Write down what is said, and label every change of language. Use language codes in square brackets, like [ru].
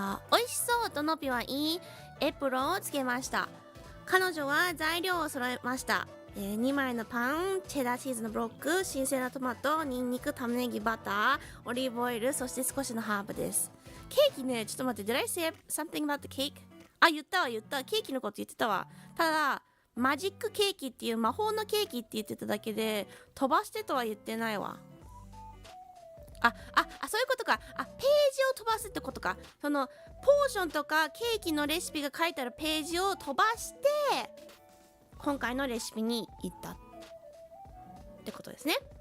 [ja] 美味しそうとのぴはいいエプロンをつけました。彼女は材料を揃えました。2枚のパン、チェダーチーズのブロック、新鮮なトマト、ニンニク、玉ねぎ、バター、オリーブオイル、そして少しのハーブです。ケーキね、ちょっと待って、 [en] Did I say something about the cake? [ja] 言ったわ。ケーキのこと言ってたわ。ただ、マジックケーキっていう魔法のケーキって言ってただけで、飛ばしてとは言ってないわ。そういうことか。ページを飛ばすってことか。その、ポーションとかケーキのレシピが書いてあるページを飛ばして、今回のレシピに行ったってことですね。